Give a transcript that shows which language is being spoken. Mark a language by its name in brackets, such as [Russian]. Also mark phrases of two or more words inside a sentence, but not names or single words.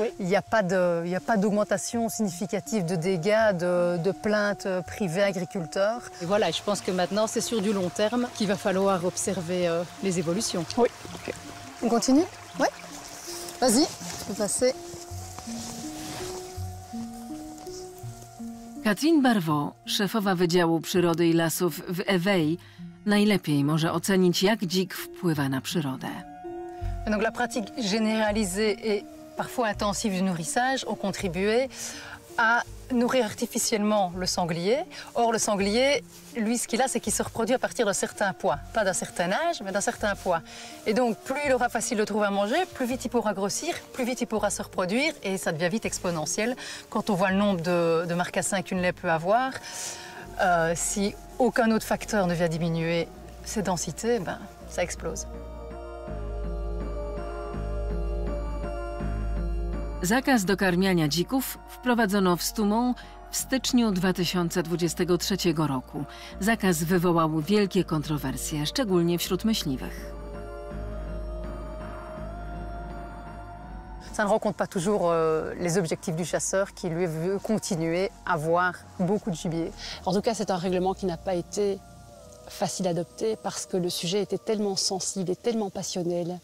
[French] Il n'y a pas d'augmentation significative de dégâts, de plaintes privées agriculteurs. Et voilà, je pense que maintenant c'est sur du long terme qu'il va falloir observer les évolutions. Oui. Okay. On continue? Oui. Vas-y, tu peux passer. [Polish] Catherine Barvaux, szefowa Wydziału Przyrody i Lasów w Éveil, najlepiej może ocenić, jak dzik wpływa na przyrodę. [French] Donc la pratique généralisée et parfois intensive du nourrissage ont contribué à nourrir artificiellement le sanglier. Or, le sanglier, lui, ce qu'il a, c'est qu'il se reproduit à partir d'un certain poids. Pas d'un certain âge, mais d'un certain poids. Et donc, plus il aura facile de trouver à manger, plus vite il pourra grossir, plus vite il pourra se reproduire, et ça devient vite exponentiel. Quand on voit le nombre de marcassins qu'une lait peut avoir, si aucun autre facteur ne vient diminuer ses densités, ben, ça explose. [Polish] Zakaz dokarmiania dzików wprowadzono w Stumont w styczniu 2023 roku. Zakaz wywołał wielkie kontrowersje, szczególnie wśród myśliwych. [French] Ça ne rencontre pas toujours les objectifs du chasseur qui lui veut continuer à avoir beaucoup de gibier. En tout cas, c'est un règlement qui n'a pas été facile à adopter parce que le sujet était tellement sensible et tellement passionnel.